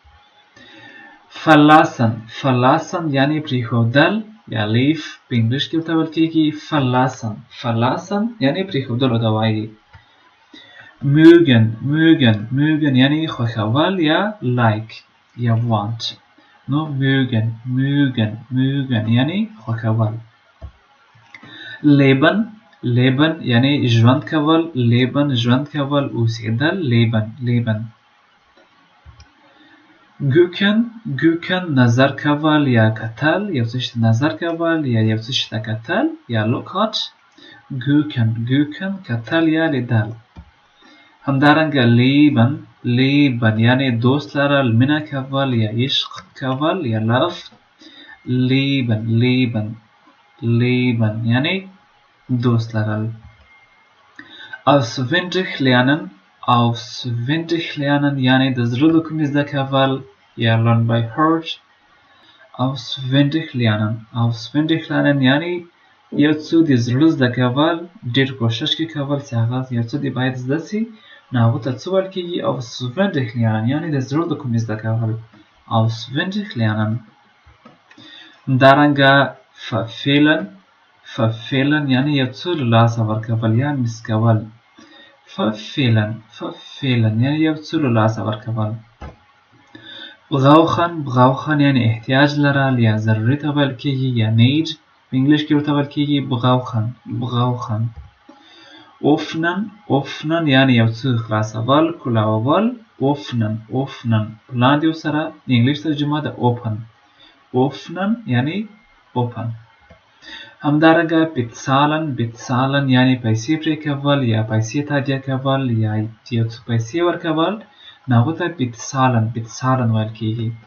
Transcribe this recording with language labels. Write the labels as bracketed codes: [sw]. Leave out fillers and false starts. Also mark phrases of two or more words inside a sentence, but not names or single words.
[ps] verlassen یعنی پریښودل یا leave په انګلیش کې ورته ویل کیږي verlassen یعنی پریښودلو ته وایي mögen یعنی خوښول یا like یا want نو mögen یعنی خوښول leben یعنی ژوند کول ژوند کول اوسېدل [de] leben gucken [ps] نظر کول یا کتل یو څه ته نظر کول یا یو څه ته کتل یا [en] look at [ps] gucken کتل یا لیدل همدارنګه لیبن یعنی دوست لرل، مینه کول یا عشق کول یا love. لیبن یعنی دوست لرل. [de] auswendig lernen [ps] یعنی د زړه له کومې زده کول یا [en] learn by heart. [de] auswendig lernen [ps] یعنی یو څه د زړه زده کول، ډېر کوشش کې کول چې هغه یو څه د باید زده سي، نو هغه ته څه ویل کېږي؟ [de] auswendig lernen [ps] یعنی د زړه له کومې زده کول. [de] auswendig lernen. [ps] همدارنګه verfehlen یعنی یو څه له لاسه ورکول یا مس کول. verfehlen یعنی یو څه له لاسه ورکول. brauchen یعنی احتیاج لرل یا ضروري ته ویل کېږي یا need په انګلیش کې ورته ویل کېږي brauchen. öffnen یعنی یو څه خلاصول، کولاول. öffnen لاندې سره د انګلیش ترجمه د open یعنی open. همدارنګه bezahlen یعنی پیسې پرې کول یا پیسې تادیه کول یا یو څه پیسې ورکول، نو هغه ته bezahlen ویل کېږي.